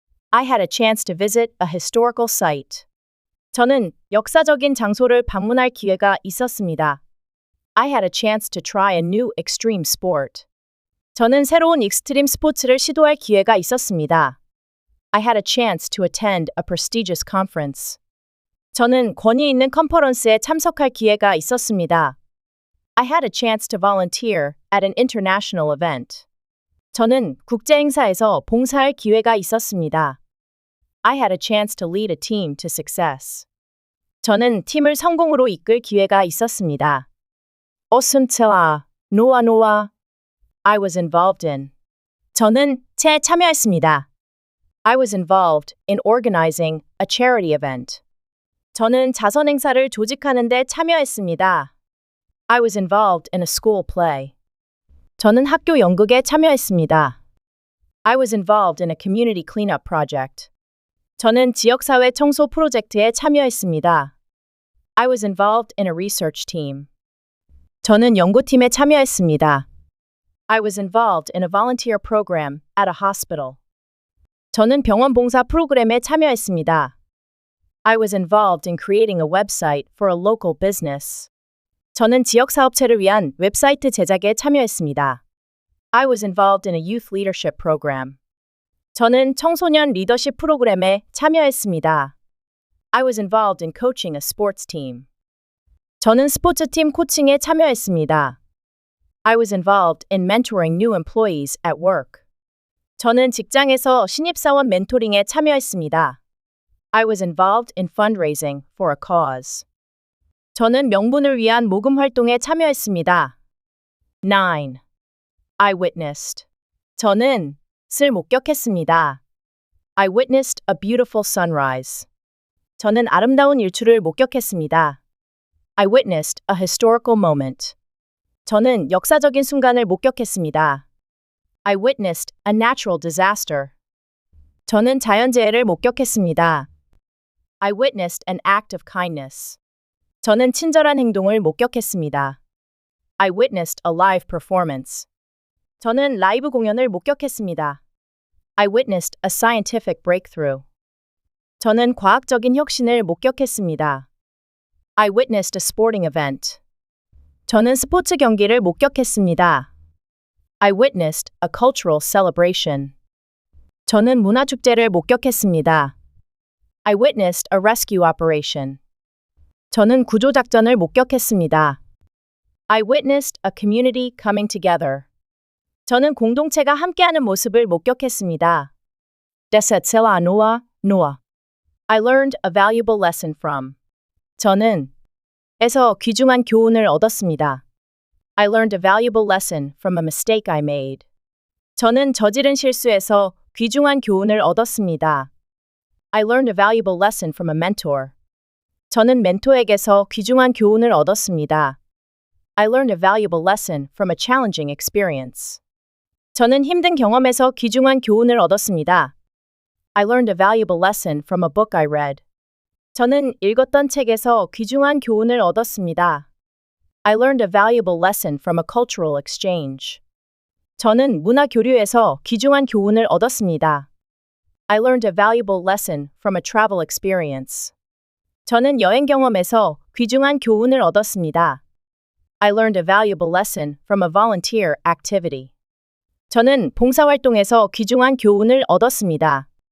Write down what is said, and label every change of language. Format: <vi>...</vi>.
<en>I had a chance to visit a historical site.</en> <ko>저는 역사적인 장소를 방문할 기회가 있었습니다.</ko> <en>I had a chance to try a new extreme sport.</en> <ko>저는 새로운 익스트림 스포츠를 시도할 기회가 있었습니다.</ko> <en>I had a chance to attend a prestigious conference.</en> <ko>저는 권위 있는 컨퍼런스에 참석할 기회가 있었습니다.</ko> <en>I had a chance to volunteer at an international event.</en> <ko>저는 국제 행사에서 봉사할 기회가 있었습니다.</ko> <en>I had a chance to lead a team to success.</en> <ko>저는 팀을 성공으로 이끌 기회가 있었습니다.</ko> <en>Osuntsela, noa. I was involved in.</en> <ko>저는 참여했습니다.</ko> <en>I was involved in organizing a charity event.</en> <ko>저는 자선 행사를 조직하는 데 참여했습니다.</ko> <en>I was involved in a school play.</en> <ko>저는 학교 연극에 참여했습니다.</ko> <en>I was involved in a community cleanup project.</en> <ko>저는 지역사회 청소 프로젝트에 참여했습니다.</ko> <en>I was involved in a research team.</en> <ko>저는 연구팀에 참여했습니다.</ko> <en>I was involved in a volunteer program at a hospital.</en> <ko>저는 병원 봉사 프로그램에 참여했습니다.</ko> <en>I was involved in creating a website for a local business.</en> <ko>저는 지역 사업체를 위한 웹사이트 제작에 참여했습니다.</ko> <en>I was involved in a youth leadership program.</en> <ko>저는 청소년 리더십 프로그램에 참여했습니다.</ko> <en>I was involved in coaching a sports team.</en> <ko>저는 스포츠팀 코칭에 참여했습니다.</ko> <en>I was involved in mentoring new employees at work.</en> <ko>저는 직장에서 신입사원 멘토링에 참여했습니다.</ko> <en>I was involved in fundraising for a cause.</en> <ko>저는 명분을 위한 모금 활동에 참여했습니다.</ko> <en>9. I witnessed.</en> <ko>저는 을 목격했습니다.</ko> <en>I witnessed a beautiful sunrise.</en> <ko>저는 아름다운 일출을 목격했습니다.</ko> <en>I witnessed a historical moment.</en> <ko>저는 역사적인 순간을 목격했습니다.</ko> <en>I witnessed a natural disaster.</en> <ko>저는 자연재해를 목격했습니다.</ko> <en>I witnessed an act of kindness.</en> <ko>저는 친절한 행동을 목격했습니다.</ko> <en>I witnessed a live performance.</en> <ko>저는 라이브 공연을 목격했습니다.</ko> <en>I witnessed a scientific breakthrough.</en> <ko>저는 과학적인 혁신을 목격했습니다.</ko> <en>I witnessed a sporting event.</en> <ko>저는 스포츠 경기를 목격했습니다.</ko> <en>I witnessed a cultural celebration.</en> <ko>저는 문화축제를 목격했습니다.</ko> <en>I witnessed a rescue operation.</en> <ko>저는 구조작전을 목격했습니다.</ko> <en>I witnessed a community coming together.</en> <ko>저는 공동체가 함께하는 모습을 목격했습니다. Desetzel Noah.</ko> <en>I learned a valuable lesson from.</en> <ko>저는 에서 귀중한 교훈을 얻었습니다.</ko> <en>I learned a valuable lesson from a mistake I made.</en> <ko>저는 저지른 실수에서 귀중한 교훈을 얻었습니다.</ko> <en>I learned a valuable lesson from a mentor.</en> <ko>저는 멘토에게서 귀중한 교훈을 얻었습니다.</ko> <en>I learned a valuable lesson from a challenging experience.</en> <ko>저는 힘든 경험에서 귀중한 교훈을 얻었습니다.</ko> <en>I learned a valuable lesson from a book I read.</en> <ko>저는 읽었던 책에서 귀중한 교훈을 얻었습니다.</ko> <en>I learned a valuable lesson from a cultural exchange.</en> <ko>저는 문화 교류에서 귀중한 교훈을 얻었습니다.</ko> <en>I learned a valuable lesson from a travel experience.</en> <ko>저는 여행 경험에서 귀중한 교훈을 얻었습니다.</ko> <en>I learned a valuable lesson from a volunteer activity.</en> <ko>저는 봉사활동에서 귀중한 교훈을 얻었습니다.</ko>